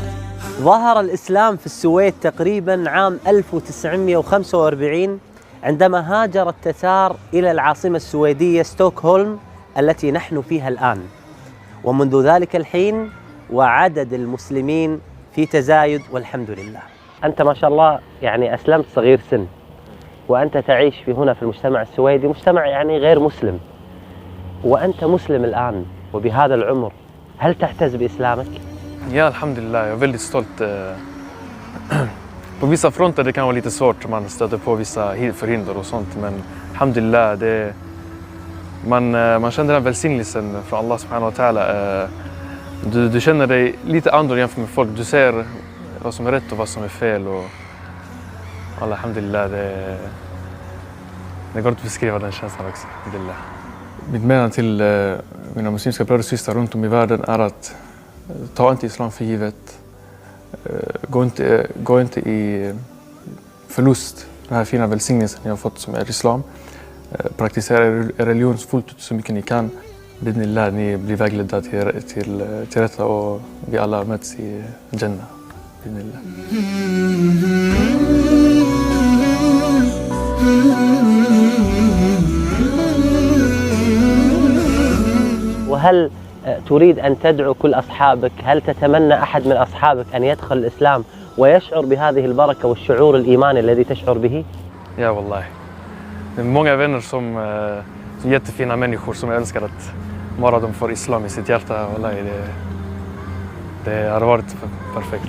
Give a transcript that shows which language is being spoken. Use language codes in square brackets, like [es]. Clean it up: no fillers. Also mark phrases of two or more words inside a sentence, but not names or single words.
[ar] ظهر الإسلام في السويد تقريباً عام 1945 عندما هاجر التتار إلى العاصمة السويدية ستوكهولم التي نحن فيها الآن، ومنذ ذلك الحين وعدد المسلمين في تزايد والحمد لله. أنت ما شاء الله يعني أسلمت صغير سن، وأنت تعيش في هنا في المجتمع السويدي، مجتمع يعني غير مسلم، وأنت مسلم الآن وبهذا العمر، هل تعتز بإسلامك؟ [sv] Ja, alhamdulillah. Jag är väldigt stolt på vissa fronter det kan vara lite svårt, man stöter på vissa förhinder och sånt, men alhamdulillah, man känner den välsignelsen från [ar] الله سبحانه وتعالى. [sv] Du känner dig lite annorlunda jämfört med folk, du ser vad som är rätt och vad som är fel, och alhamdulillah, det går inte att beskriva den känslan också. Alhamdulillah. Mitt menande till mina muslimska bröder och systrar runt om i världen är att ta inte islam för givet. Gå inte i förlust den här fina välsignelsen ni har fått som är islam. Praktisera er religion fullt ut så mycket ni kan. Bidnillah, ni blir vägledda till rätta och vi alla möts i Jannah. Bidnillah. [ar] وهل تريد أن تدعو كل أصحابك؟ هل تتمنى أحد من أصحابك أن يدخل الإسلام ويشعر بهذه البركة والشعور الإيماني الذي تشعر به؟ [sv] Ja, wallahi. Det är många vänner som jättefina människor som älskar att bara de får islam i sitt hjärta. Wallahi, det har varit perfekt.